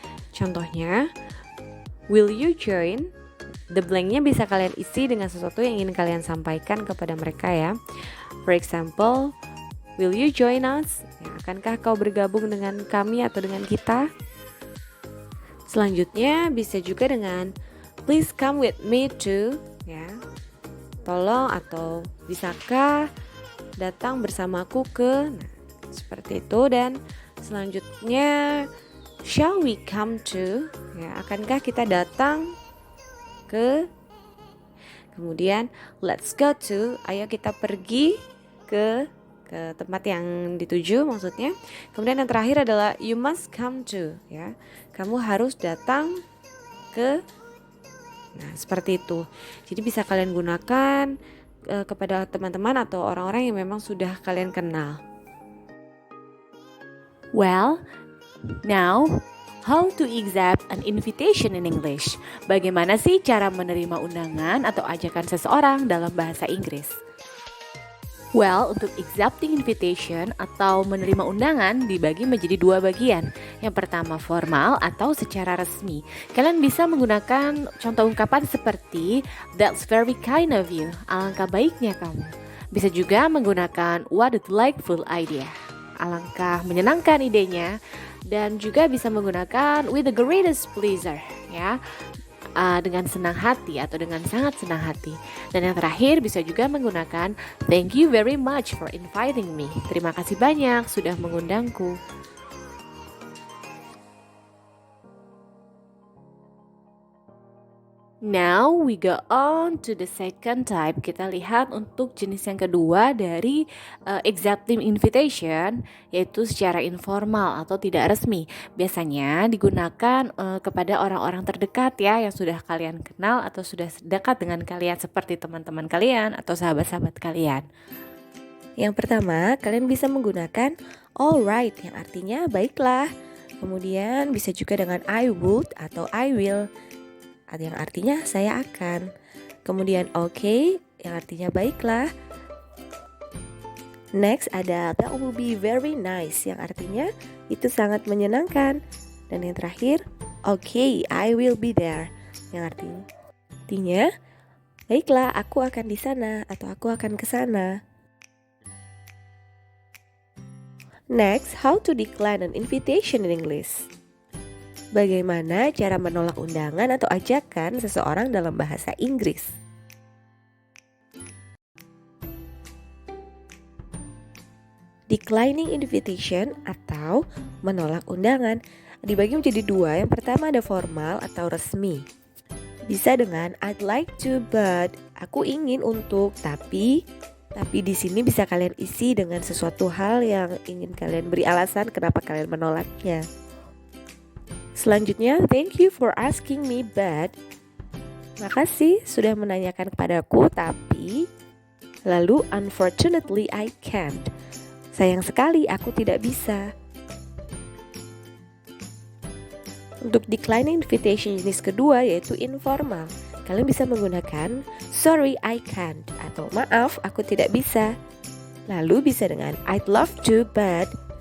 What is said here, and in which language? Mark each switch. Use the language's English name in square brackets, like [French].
[Indonesian] Contohnya, [English] will you join? [Indonesian] The blank-nya bisa kalian isi dengan sesuatu yang ingin kalian sampaikan kepada mereka ya. [English] For example, will you join us? [Indonesian] Ya, akankah kau bergabung dengan kami atau dengan kita? Selanjutnya bisa juga dengan [English] please come with me too. [Indonesian] Ya, tolong atau bisakah datang bersamaku ke. Nah, seperti itu. Dan selanjutnya [English] shall we come to? [Indonesian] Ya, akankah kita datang ke. Kemudian [English] let's go to, [Indonesian] ayo kita pergi ke tempat yang dituju maksudnya. Kemudian yang terakhir adalah [English] you must come to, [Indonesian] ya, kamu harus datang ke. Nah, seperti itu. Jadi bisa kalian gunakan kepada teman-teman atau orang-orang yang memang sudah kalian kenal. [English] Well, now how to accept an invitation in English? [Indonesian] Bagaimana sih cara menerima undangan atau ajakan seseorang dalam bahasa Inggris? Well, untuk [English] accepting invitation [Indonesian] atau menerima undangan dibagi menjadi dua bagian. Yang pertama formal atau secara resmi. Kalian bisa menggunakan contoh ungkapan seperti [English] that's very kind of you, [Indonesian] alangkah baiknya kamu. Bisa juga menggunakan [English] what a delightful idea. [Indonesian] Alangkah menyenangkan idenya. Dan juga bisa menggunakan [English] with the greatest pleasure, [Indonesian] ya. Dengan senang hati atau dengan sangat senang hati. Dan yang terakhir bisa juga menggunakan [English] thank you very much for inviting me. [Indonesian] Terima kasih banyak sudah mengundangku. [English] Now we go on to the second type. [Indonesian] Kita lihat untuk jenis yang kedua dari [English] accepting invitation, [Indonesian] yaitu secara informal atau tidak resmi. Biasanya digunakan kepada orang-orang terdekat ya, yang sudah kalian kenal atau sudah dekat dengan kalian seperti teman-teman kalian atau sahabat-sahabat kalian. Yang pertama, kalian bisa menggunakan alright yang artinya baiklah. Kemudian bisa juga dengan [English] I would [Indonesian] atau [English] I will [Indonesian] yang artinya saya akan. Kemudian okay yang artinya baiklah. Next ada [English] that will be very nice [Indonesian] yang artinya itu sangat menyenangkan. Dan yang terakhir [English] okay I will be there [Indonesian] yang artinya baiklah aku akan di sana atau aku akan ke sana. [English] Next, how to decline an invitation in English. [Indonesian] Bagaimana cara menolak undangan atau ajakan seseorang dalam bahasa Inggris? [English] Declining invitation [Indonesian] atau menolak undangan dibagi menjadi dua. Yang pertama ada formal atau resmi. Bisa dengan [English] I'd like to but, [Indonesian] aku ingin untuk, tapi di sini bisa kalian isi dengan sesuatu hal yang ingin kalian beri alasan kenapa kalian menolaknya. Selanjutnya, [English] thank you for asking me but. [Indonesian] Makasih sudah menanyakan kepadaku, tapi. Lalu, [English] unfortunately I can't. [Indonesian] Sayang sekali aku tidak bisa. Untuk [English] declining invitation [Indonesian] jenis kedua yaitu informal. Kalian bisa menggunakan [English] sorry I can't [Indonesian] atau maaf aku tidak bisa. Lalu bisa dengan [English] I'd love to but.